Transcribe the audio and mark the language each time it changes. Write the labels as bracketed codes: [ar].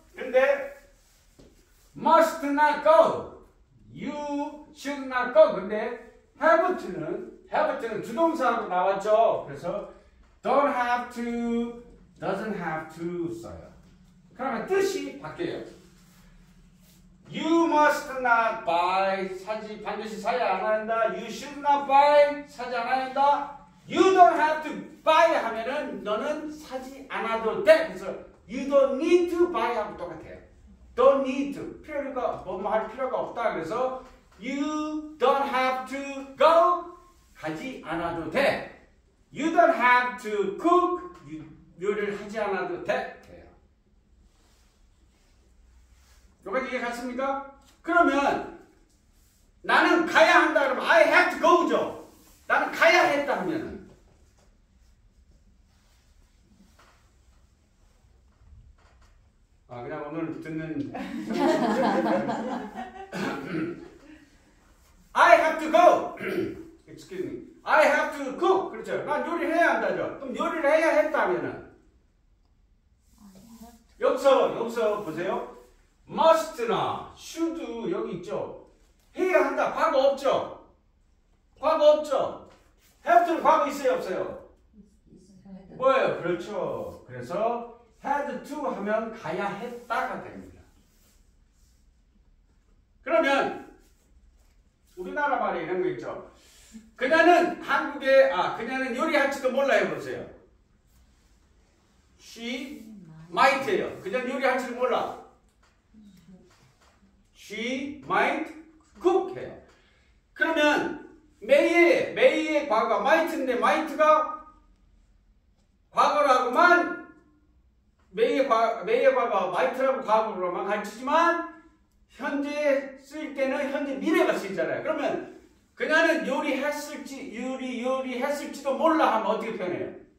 [ko] 근데 [en] must not go, you should not go. [ko] 근데 have to는 주동사로 나왔죠. [en] 그래서 don't have to, doesn't have to 써요. [ko] 그러면 뜻이 바뀌어요. [en] You must not buy, [ko] 반드시 사지 않아야 한다. [en] You should not buy, [ko] 사지 않아야 한다. [en] You don't have to buy [ko] 하면은 너는 사지 않아도 돼. [en] 그래서 you don't need to buy [ko] 하고 똑같아요. don't need to, 뭐뭐 할 필요가 없다. [en] 그래서 you don't have to go, [ko] 가지 않아도 돼. [en] You don't have to cook, [ko] 요리를 하지 않아도 돼. 여기까지 이해 갔습니까? 그러면 나는 가야 한다 그러면 [en] I have to go죠. [ko] 나는 가야 했다 하면은 그냥 오늘 듣는 [en] I have to go. Excuse me. I have to cook. [ko] 그렇죠. 난 요리를 해야 한다죠. 그럼 요리를 해야 했다면은 여기서 보세요. must나 should 여기 있죠. 해야 한다. 과거 없죠. 과거 없죠? have to는 과거 있어요, 없어요? 있어요. 뭐예요? 그렇죠. 그래서 had to 하면 가야 했다가 됩니다. 그러면 우리나라 말에 이런 거 있죠. 그녀는 그녀는 요리할지도 몰라 해보세요. [en] She might예요. [ko] 그녀는 요리할지도 몰라. [en] She might cook 해요. [ko] 그러면 may의 과거가 might인데 might가 과거라고만 may의 과거가 might라고 과거로만 가르치지만 현재 쓸 때는 현재 미래가 쓰이잖아요. 그러면 그녀는 요리했을지도 몰라 하면 어떻게 표현해요?